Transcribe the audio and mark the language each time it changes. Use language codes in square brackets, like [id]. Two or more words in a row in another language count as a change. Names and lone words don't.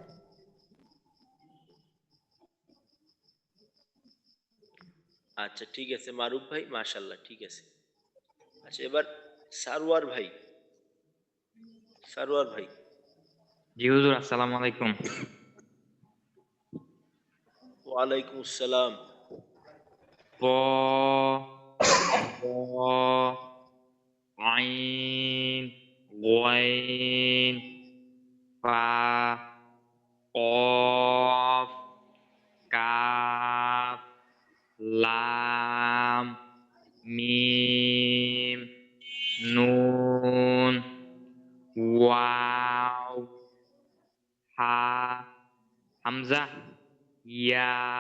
[bn] আচ্ছা ঠিক আছে মারুফ ভাই, মাশাআল্লাহ ঠিক আছে। আচ্ছা এবার সারোয়ার ভাই, সারোয়ার ভাই। জি হুজুর, [ar] السلام عليكم. وعليكم السلام. ف ب عين غين فاء قاف كاف لام ميم نون واو هاء همزة ياء.